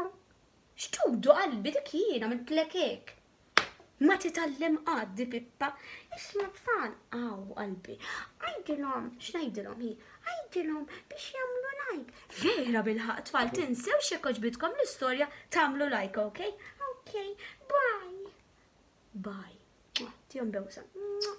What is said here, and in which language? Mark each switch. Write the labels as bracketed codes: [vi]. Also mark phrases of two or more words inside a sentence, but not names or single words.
[mt] X'dudu qalbi dik jiena mintlek hekk. Ma titgħallem għaddi Pippa. Isma' tfal, qalbi. Għajdilhom, x'ngħidilhom hi? Għajdilhom biex jagħmlu like. Vera bil-ħaq tfal tinsew x'hekk għoġbitkom l-istorja tagħmlu like, okay? Okay, bye. Tihom bewsa.